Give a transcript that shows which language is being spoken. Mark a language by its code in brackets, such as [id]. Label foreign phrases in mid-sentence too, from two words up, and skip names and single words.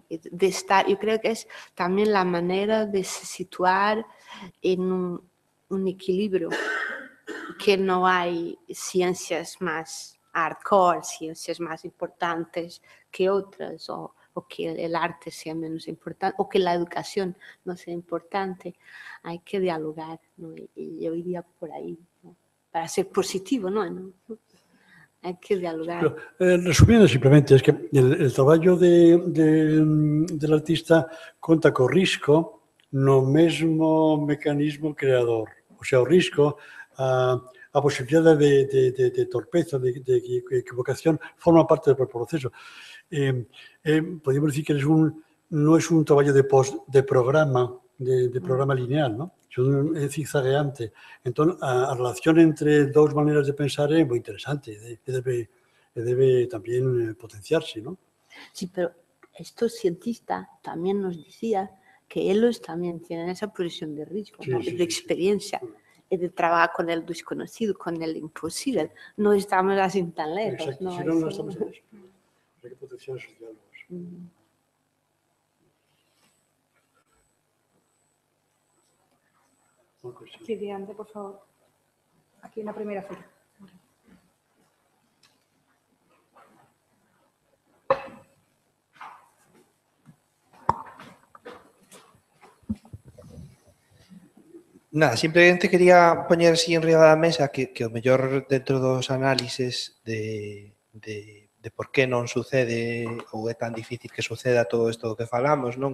[es] De estar, yo creo que es también la manera de se situar en un equilibrio, que no hay ciencias más hardcore, ciencias más importantes que otras, o que el arte sea menos importante, o que la educación no sea importante. Hay que dialogar, ¿no? Y yo iría por ahí, ¿no? Para ser positivo, ¿no? Hay que dialogar. Pero, resumiendo simplemente, es que el [gl] traballo del artista conta co risco no mesmo mecanismo creador. O sea, o risco, a posibilidade de torpeza, de equivocación, forma parte do proceso. [es] Podríamos decir que no es un traballo de programa, de programa lineal, ¿no? [gl] É zigzagueante. Entón, a relación entre dous maneiras de pensar é moi interesante e debe tamén potenciarse, ¿no? [es] Sí, pero estos cientistas también nos decían que ellos también tienen esa posición de riesgo, Sí, ¿no? sí, De sí, experiencia, y de trabajar con el desconocido, con el imposible. No estamos así tan lejos, Exacto, ¿no? [gl] si non estamos en eso. Hai que potenciar esos diálogos. [es] Siguiente, por favor. Aquí en la primera fila. [gl] Nada, simplemente quería poñer así en riba da mesa que o mellor dentro dos análises de por que non sucede ou é tan difícil que suceda todo isto do que falamos, non?